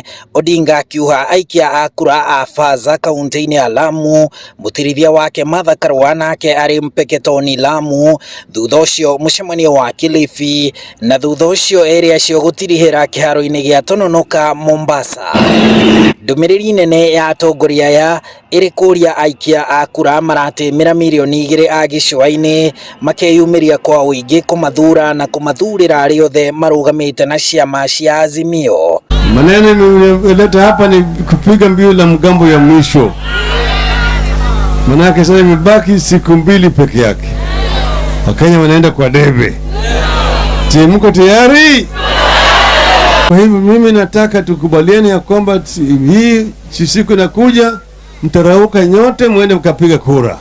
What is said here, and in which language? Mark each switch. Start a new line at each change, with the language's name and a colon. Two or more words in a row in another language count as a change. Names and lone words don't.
Kikuyu: Odinga akiuga aikia a kura a Faza kaunti-ini ya Lamu, mutirithia wake Martha Karua nake ari Mpeketoni Lamu, thutha ucio mucemanio wa Kilifi, na thutha ucio eri acio gutirihira kiharo-ini gia Tononoka Mombasa. Ndumiriri nene ya atongoria aya iri kuria aikia a kura maratemera milioni 2 a gicũa-ini makeyumiria kwa uingi kumathura na kumathurira ari othe marugamite na ciama cia AZIMIO.
Swahili: Maneno nimeleta hapa ni kupiga mbiu la mgambo ya mwisho. Manake sasa imebaki siku 2 peke yake. Wakenya wanaenda kwa debe. Je, mko tayari? Kwa hivyo mimi nataka tukubaliane ya kwamba hii siku inakuja, mtarauka nyote muende mkapiga kura.